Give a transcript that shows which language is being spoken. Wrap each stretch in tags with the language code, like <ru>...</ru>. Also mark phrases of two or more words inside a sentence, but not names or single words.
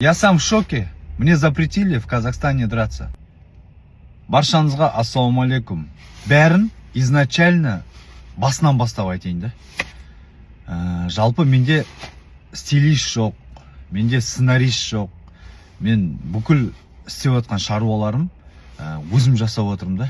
<ru>Я сам в шоке. Мне запретили в Казахстане драться.</ru> <kk>Баршаңызға ассалаумалейкум. Бәрін изначально басынан бастап айтайын да. Жалпы менде стилист жоқ, менде сценарист жоқ. Мен бүкіл істеп отқан шаруаларым өзім жасап отырмын да.</kk>